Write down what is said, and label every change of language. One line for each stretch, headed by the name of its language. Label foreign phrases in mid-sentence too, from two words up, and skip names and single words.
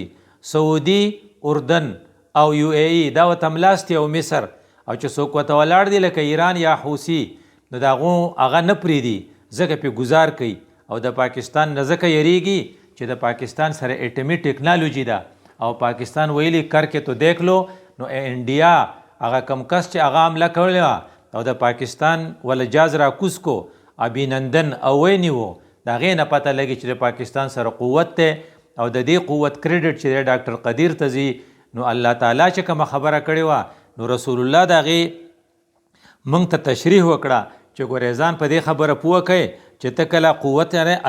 Pashto: سعودي، اردن او یو ای ای دا ورته ملاستي او مصر، او چې څوک ورته ولاړ دي لکه ایران یا حوثي، نو د هغو هغه نه پرېږدي، ځکه پې ګزار کوي. او د پاکستان نه ځکه یریږي چې د پاکستان سره اټمي ټیکنالوژي ده، او پاکستان ویلي
Urdu: کر کې تو دیکھ لو.
Pashto: نو انډیا هغه کم کس چې هغه حمله کړې وه او د پاکستان ول جاز را کوز کو، ابینندن او ونیو، د هغې نه پته لګي چې د پاکستان سره قوت دی. او د دې قوت کریډټ چې دی ډاکټر قدیر ته ځي. نو الله تعالی چې کومه خبره کړې وه نو رسول الله د هغې موږ ته تشریح وکړه چې ګورې ځان په دې خبره پوه کړئ چې ته کله قوت لرې.